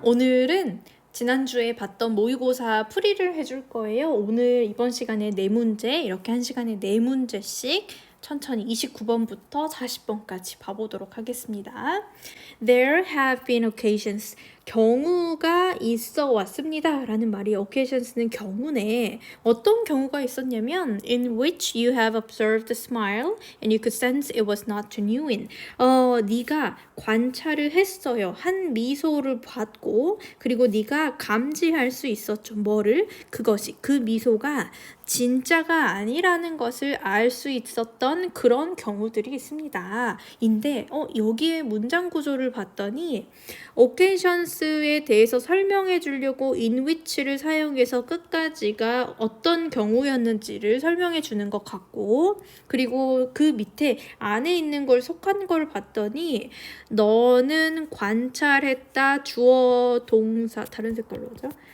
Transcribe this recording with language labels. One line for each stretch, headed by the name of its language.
Korean: 오늘은 지난주에 봤던 모의고사 풀이를 해줄 거예요. 오늘 이번 시간에 4문제, 이렇게 한 시간에 4문제씩 천천히 29번부터 40번까지 봐보도록 하겠습니다.
English: There have been occasions.
Korean: 경우가 있어 왔습니다 라는 말이 occasions는 경우네. 어떤 경우가 있었냐면
English: in which you have observed a smile and you could sense it was not genuine.
Korean: 네가 관찰을 했어요. 한 미소를 봤고 그리고 네가 감지할 수 있었죠. 뭐를? 그것이 그 미소가 진짜가 아니라는 것을 알 수 있었던 그런 경우들이 있습니다. 인데 여기에 문장 구조를 봤더니 occasions에 대해서 설명해 주려고 in which를 사용해서 끝까지가 어떤 경우였는지를 설명해 주는 것 같고 그리고 그 밑에 안에 있는 걸 속한 걸 봤더니 너는 관찰했다 주어 동사 다른 색깔로 하죠.